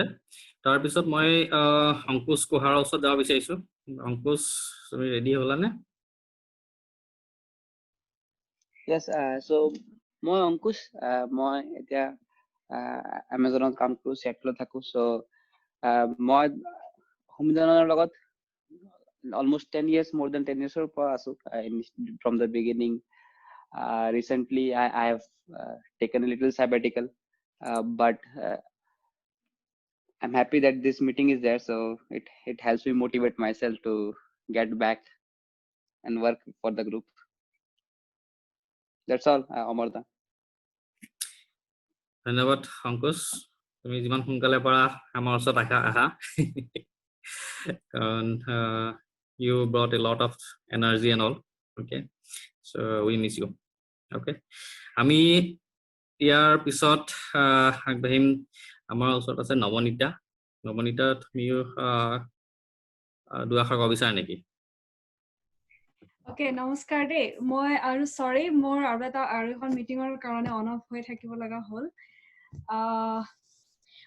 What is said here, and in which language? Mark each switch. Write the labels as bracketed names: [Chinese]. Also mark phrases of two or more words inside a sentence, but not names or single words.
[Assamese] তাৰপিছত মই অংকুশ কুহাৰৰ ওচৰত যাব বিচাৰিছোঁ। অংকুশ, তুমি ৰেডি হ'লানে? [English] Yes, so [Assamese] মই অংকুশ, মই এতিয়া এমাজনত কাম কৰোঁ, চিয়াটলত থাকোঁ। চ' মই সংবিধানৰ লগত [English] almost 10 years, more than 10 years [Assamese] ৰ পৰা আছোঁ [English] from the beginning. Recently, I have taken a little sabbatical, but I'm happy that this meeting is there, so it helps me motivate myself to get back and work for the group. That's all, Amarda. [Assamese] ধন্যবাদ অংকুশ, তুমি যিমান সোনকালে পৰা আমাৰ ওচৰত আহা কাৰণ [English] you brought a lot of energy and all. Okay, so we miss you. [Assamese] Okay, আমি ইয়াৰ পিছত আগবাঢ়িম। আমাৰ ওচৰত আছে নৱনীতা। নৱনীতা, তুমিও 2 এষাৰ ক'ব বিচাৰা নেকি? Okay, নমস্কাৰ দেই। মই আৰু সৰি মোৰ আৰু এখন মিটিঙৰ কাৰণে [English] on off [Assamese] হৈ থাকিব লগা হ'ল।